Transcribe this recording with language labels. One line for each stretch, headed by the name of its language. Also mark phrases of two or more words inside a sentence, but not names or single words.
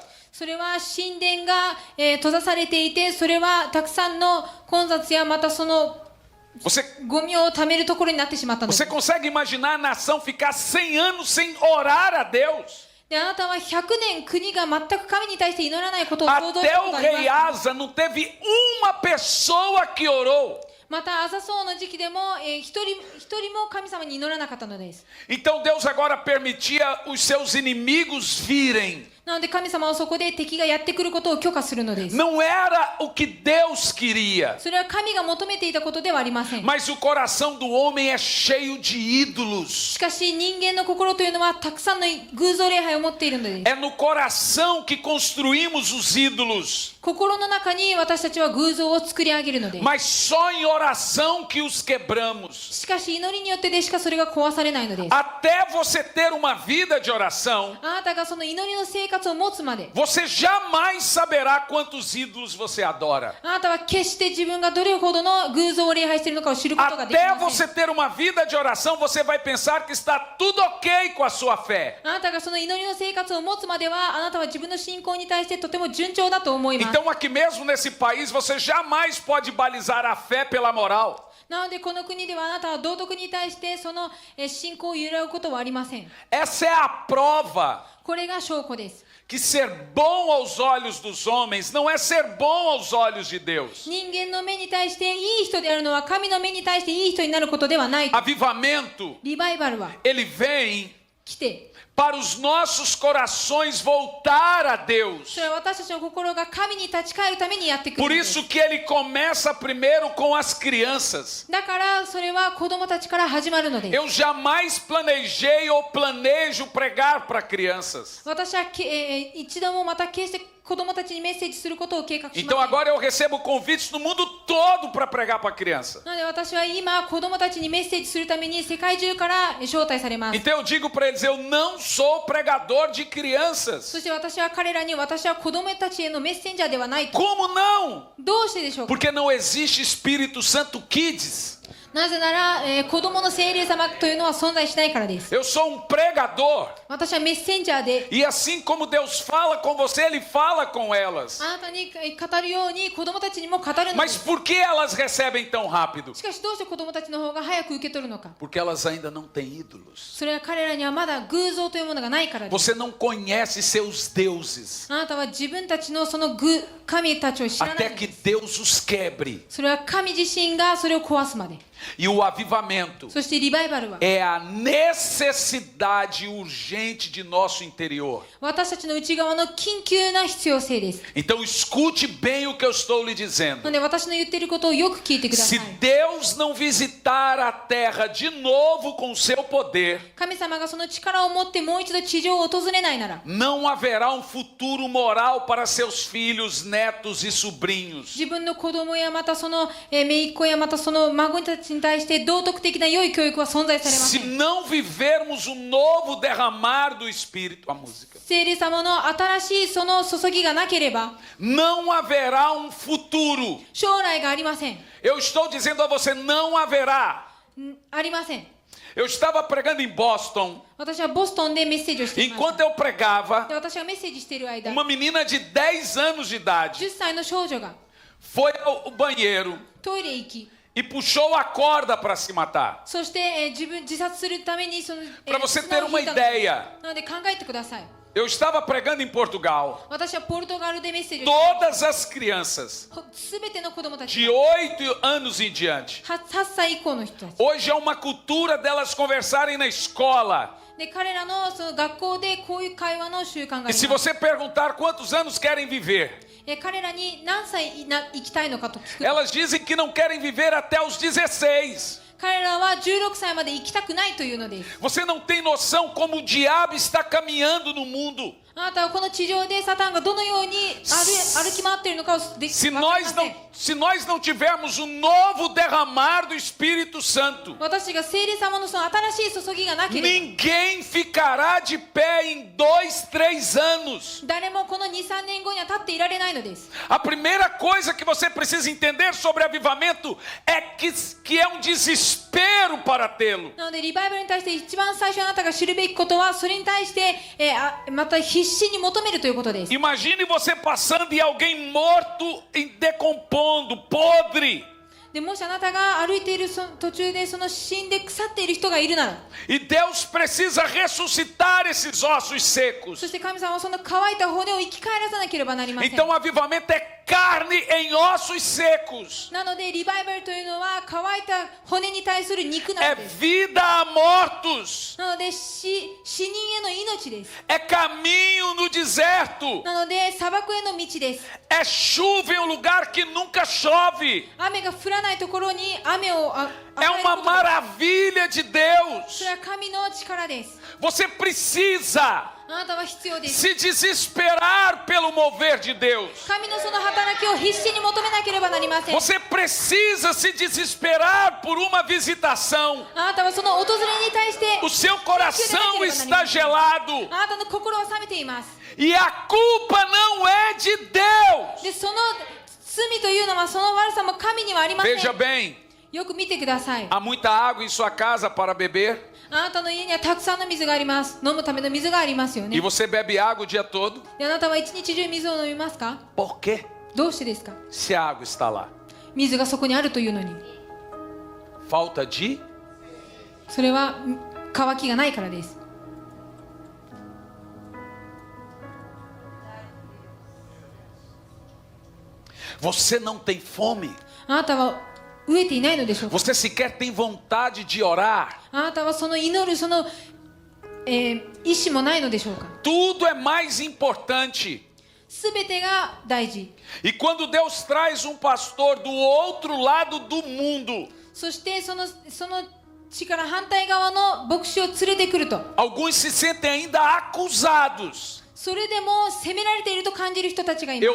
Japanese: それは神殿が、閉ざされていて、それはたくさんの混雑やまたその
Portuguese: Você,
Japanese: ゴミを貯めるところになってしまったのです。
Portuguese: você consegue imaginar a nação ficar 100 anos sem orar a Deus?
Japanese: で、あなたは100年国が全く神に対して祈らないことを想像し
Portuguese: Até
Japanese: たこ
Portuguese: o
Japanese: とがあり
Portuguese: rei
Japanese: ます。
Portuguese: Asa não teve uma pessoa que orou.
Japanese: またアザソウの時期でも、一人も神様に祈らなかったのです。
Portuguese: Então Deus agora permitia os seus inimigos virem.
Japanese: なので神様はそこで敵がやってくることを許可するのです。
Portuguese: Não era o que Deus queria,
Japanese: それは神が求めていたことではありません。
Portuguese: mas o coração do homem é cheio de ídolos.
Japanese: しかし人間の心というのはたくさんの偶像礼拝を持っているのです。
Portuguese: É no coração que construímos os ídolos,
Japanese: 心の中に私たちは偶像を作り上げるのです。
Portuguese: mas só em oração que os quebramos.
Japanese: しかし祈りによってでしかそれが壊されないのです。
Portuguese: Até você ter uma vida de oração,
Japanese: あなたがその祈りの生活を持つまで、
Portuguese: você jamais saberá quantos ídolos você adora.
Japanese: あなたは決して自分がどれほどの偶像を礼拝しているのかを知ることができ
Portuguese: Até
Japanese: ません。
Portuguese: você ter uma vida de oração, você vai pensar que está tudo ok com a sua fé.
Japanese: あなたがその祈りの生活を持つまでは、あなたは自分の信仰に対してとても順調だと思います。
Portuguese: Então, aqui mesmo nesse país, você jamais pode balizar a fé pela moral.
Japanese: なのでこの国ではあなたは道徳に対してその信仰を揺らぐことはありません。
Portuguese: Essa é a prova
Japanese: これが証拠です。
Portuguese: que ser bom aos olhos dos homens não é ser bom aos olhos de Deus.
Japanese: 人間の目に対していい人であるのは神の目に対していい人になることではない。
Portuguese: Avivamento,
Japanese: リバイバルは
Portuguese: ele vem
Japanese: 来て、
Portuguese: para os nossos corações voltar a Deus.
Japanese: それは私たちの心が神に立ち返るためにやってくる
Portuguese: Por
Japanese: のです。
Portuguese: isso que ele começa primeiro com as crianças.
Japanese: だからそれは子供たちから始まるのです。
Portuguese: Eu jamais planejei ou planejo pregar para crianças.
Japanese: 私は一度もまた決して子供たちにメッセージすることを計画しません。
Portuguese: Então agora eu recebo convites no mundo todo para pregar para criança.
Japanese: なので私は今子供たちにメッセージするために世界中から招待されます。
Portuguese: Então eu digo para eles, eu não sou pregador de crianças.
Japanese: そして私は彼らに私は子供たちへのメッセンジャーではないと。
Portuguese: Como não?
Japanese: どうしてでしょうか。
Portuguese: Porque não existe Espírito Santo Kids.
Japanese: なぜなら、子供の聖霊様というのは存在しないからです。
Portuguese: Eu sou um pregador.
Japanese: 私はメッセンジャーで、
Portuguese: E assim como Deus fala com você, Ele fala com elas.
Japanese: あなたに語るように子供たちにも語るので
Portuguese: Mas
Japanese: す。
Portuguese: por que elas recebem tão rápido?
Japanese: しかしどうして子供たちの方が早く受け取るのか。
Portuguese: Porque elas ainda não têm ídolos.
Japanese: それは彼らにはまだ偶像というものがないからです。
Portuguese: Você não conhece seus deuses.
Japanese: あなたは自分たちのその神たちを知らない
Portuguese: Até
Japanese: の
Portuguese: que
Japanese: です。
Portuguese: Deus os quebre.
Japanese: それは神自身がそれを壊すまで。
Portuguese: E o avivamento
Japanese: そしてリバイバルは
Portuguese: é a necessidade urgente de nosso interior.
Japanese: 私たちの内側の緊急な必要性です。
Portuguese: Então escute bem o que eu estou lhe
Japanese: な
Portuguese: dizendo.
Japanese: ので私の言っていることをよく聞いてくださ
Portuguese: Se
Japanese: い。
Portuguese: Deus não visitar a terra de novo com seu poder,
Japanese: 神様がその力を持ってもう一度地上を訪れないなら、
Portuguese: não haverá um futuro moral para seus filhos, netos e sobrinhos.
Japanese: 自分の子供やまたその姪っ子やまたその孫たちに対して道徳的な良い教育は存在されませ
Portuguese: Se
Japanese: ん。
Portuguese: não vivermos o novo derramar do Espírito, a música,
Japanese: 聖霊様の新しいその注ぎがなければ
Portuguese: não haverá um futuro.
Japanese: 将来がありません。
Portuguese: Eu estou dizendo a você, não haverá.
Japanese: ありません。
Portuguese: Eu estava pregando em Boston.
Japanese: 私はボストンでメッセージをしていました
Portuguese: Enquanto eu pregava,
Japanese: で私がメッセージしている間
Portuguese: uma menina de 10 anos de idade
Japanese: 10 歳の少女が
Portuguese: foi ao banheiro
Japanese: トイレへ行き
Portuguese: e puxou a corda para se matar.
Japanese: そして、自殺するためにその、
Portuguese: Para você
Japanese: 綱
Portuguese: ter
Japanese: を
Portuguese: uma
Japanese: 引いたのです
Portuguese: ideia,
Japanese: なので考えてください
Portuguese: eu estava pregando em Portugal.
Japanese: 私はポルトガルでメッセージをして
Portuguese: Todas as crianças
Japanese: すべての子供たち
Portuguese: de 8 anos em diante.
Japanese: 8 歳以降の人たち
Portuguese: Hoje é uma cultura delas conversarem na escola.
Japanese: で彼らのその学校でこういう会話の習慣があり
Portuguese: E
Japanese: ます
Portuguese: se você perguntar quantos anos querem viver,
Japanese: 彼らに何歳生きたいのかと聞く
Portuguese: elas dizem que não querem viver até os 16.
Japanese: 彼らは16歳まで生きたくないというのです
Portuguese: Você não tem noção como o diabo está caminhando no mundo.
Japanese: あなたはこの地上でサタンがどのように歩き回っているのかをで
Portuguese: Se
Japanese: 分かりま
Portuguese: nós
Japanese: せん
Portuguese: se nós não tivermos um novo derramar do Espírito Santo,
Japanese: 私が聖霊様のその新しい注ぎがなければ
Portuguese: ninguém ficará de pé em 2, 3 anos.
Japanese: 誰もこの 2,3 年後には立っていられないのです
Portuguese: A primeira coisa que você precisa entender sobre avivamento é que é um desespero para tê-lo.
Japanese: なのでリバイバルに対して一番最初あなたが知るべきことはそれに対して、また必死に求めるということです
Portuguese: Imagine você passando e alguém morto, decompondo, podre.
Japanese: でもしあなたが歩いている途中でその死んで腐っている人がいるなら
Portuguese: E Deus precisa ressuscitar esses ossos secos.
Japanese: そして神様はその乾いた骨を生き返らさなければなりません
Portuguese: Então, avivamento é carne em ossos secos.
Japanese: なのでリバイバルというのは乾いた骨に対する肉な
Portuguese: É
Japanese: のです
Portuguese: vida a mortos.
Japanese: なので死人への命です
Portuguese: É caminho no deserto.
Japanese: なので砂漠への道です
Portuguese: É chuva em um lugar que nunca chove.
Japanese: 雨が降らないところに雨を与
Portuguese: É
Japanese: える
Portuguese: uma
Japanese: ことです
Portuguese: maravilha de Deus.
Japanese: それは神の力です
Portuguese: Você precisa
Japanese: あなたは必要です
Portuguese: se desesperar pelo mover de Deus.
Japanese: 神のその働きを必死に求めなければなりません
Portuguese: Você precisa se desesperar por uma visitação.
Japanese: あなたはその訪れに対して
Portuguese: O seu coração está gelado.
Japanese: あなたの心は冷めています
Portuguese: E a culpa não é de Deus.
Japanese: でその罪というのはその悪さも神にはありません
Portuguese: Veja bem,
Japanese: よく見てください
Portuguese: há muita água em sua casa para beber
Japanese: あなたの家にはたくさんの水があります飲むための水がありますよ
Portuguese: e
Japanese: ね
Portuguese: você bebe água o dia todo.
Japanese: であなたは一日中水を飲みますか
Portuguese: Por quê?
Japanese: どうしてですか
Portuguese: Se a água está lá.
Japanese: 水がそこにあるというのに
Portuguese: Falta de
Japanese: それは乾きがないからです
Portuguese: Você não tem fome.
Japanese: あなたは飢えていないのでしょうか
Portuguese: Você sequer tem vontade de orar.
Japanese: あなたはその祈るその、意志もないのでしょうか
Portuguese: Tudo é mais importante.
Japanese: すべてが大事
Portuguese: E quando Deus traz um pastor do outro lado do mundo,
Japanese: そしてその地から反対側の牧師を連れてくると
Portuguese: alguns se sentem ainda acusados.
Japanese: それでも責められていると感じる人たちがいま